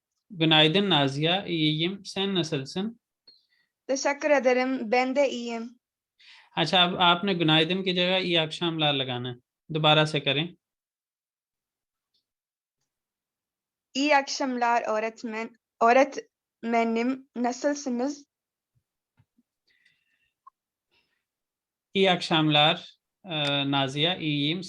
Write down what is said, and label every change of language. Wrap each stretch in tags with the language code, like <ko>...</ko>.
<tr>Günaydın Naziya, iyiyim. Sen nasılsın? Teşekkür ederim. Ben de iyiyim.</tr> <hi>अच्छा, अब आपने गुनाइदन की जगह</hi> <tr>ई अक्षाम लाल</tr> <hi>लगाना है। दोबारा से करें।</hi> <tr>İyi akşamlar öğretmenim. Nasılsınız? İyi akşamlar Naziya, iyiyim.</tr>